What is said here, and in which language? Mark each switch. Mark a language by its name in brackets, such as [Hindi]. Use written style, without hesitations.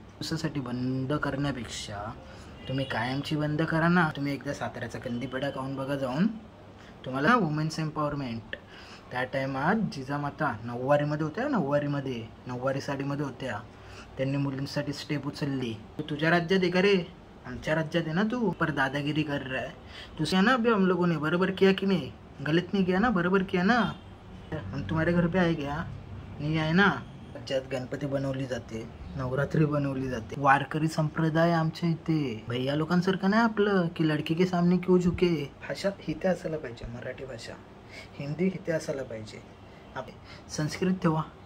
[Marathi] त्यासाठी बंद करण्यापेक्षा तुम्ही कायमची बंद करा ना. तुम्ही एकदा साताऱ्याचा कंदीपेढा खाऊन बघा जाऊन. तुम्हाला वुमेन्स एम्पॉवरमेंट त्या टायमात जिजामाता नऊवारीमध्ये होत्या. नऊवारी साडीमध्ये होत्या. त्यांनी मुलींसाठी स्टेप उचलली. तुझ्या राज्यात आहे का रे? आमच्या राज्यात आहे ना. [Hindi] तू पर दादागिरी कर रहा है. तुझे ना अभी हम लोगों ने बराबर किया कि नहीं? गलत नहीं किया ना, बराबर किया ना. हम तुम्हारे घर पे आए क्या? नहीं आहे ना. [Marathi] राज्यात गणपती बनवली जाते, नवरात्री बनवली जाते. वारकरी संप्रदाय आमच्या इथे. भैया लोकांसारखं नाही आपलं की [Hindi] लडकी के सामने क्यों झुके. [Marathi] भाषा हिते असायला पाहिजे. मराठी भाषा, हिंदी हिते असायला पाहिजे. संस्कृत ठेवा.